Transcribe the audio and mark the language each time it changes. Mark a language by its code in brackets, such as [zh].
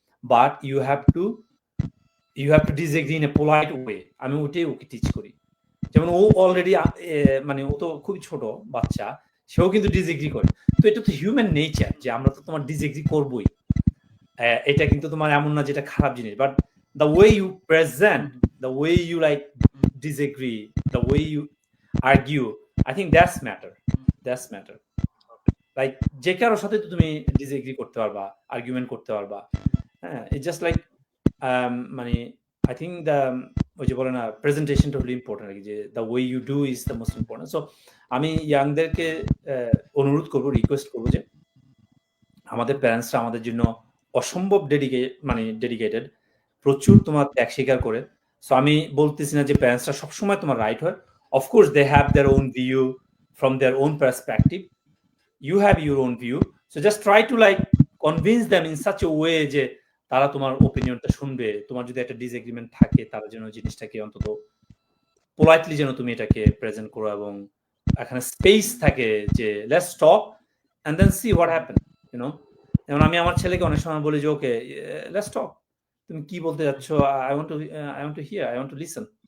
[en] But you have to disagree in a polite way. [bn] আমি ওইটাই ওকে teach করি। যেমন ও অলরেডি মানে ও তো খুবই ছোট বাচ্চা, সেও কিন্তু ডিসএগ্রি করে। তো এটা তো হিউম্যান নেচার যে আমরা তো তোমার ডিসএগ্রি করবই। এটা কিন্তু তোমার এমন না যে এটা খারাপ জিনিস। [en] বাট the way you present, the way you like disagree, the way you argue, I think that's matter. That's matter. [bn] Like যে কারোর সাথে তো তুমি ডিসএগ্রি করতে পারবা, আর্গুমেন্ট করতে পারবা। হ্যাঁ? [en] it's just like মানে I think [bn] ওই যে বলে না প্রেজেন্টেশনটা হলো ইম্পোর্টেন্ট আরকি যে [en] the way you do is the most important. [bn] So আমি ইয়াংদেরকে অনুরোধ করব, রিকোয়েস্ট করব যে আমাদের প্যারেন্টসরা আমাদের জন্য অসম্ভব ডেডিকেটেড। প্রচুর তোমার ত্যাগ স্বীকার করে। সো আমি বলতেছি না যে প্যারেন্টসরা সবসময় তোমার রাইট হয়। [en] Of course they have their own view from their own perspective. You have your own view. So just try to like convince them in such a way [bn] যে তারা তোমার ওপিনিয়নটা শুনবে। তোমার যদি একটা ডিসএগ্রিমেন্ট থাকে তারা যেন জিনিসটাকে অন্তত পোলাইটলি যেন তুমি এটাকে প্রেজেন্ট করো এবং এখানে স্পেস থাকে যে [en] Let's talk and then see what happen, you know? [bn] যেমন আমি আমার ছেলেকে অনেক সময় বলি যে [en] Okay let's talk. [bn] তুমি কি বলতে যাচ্ছ? [en] I want to hear, I want to listen.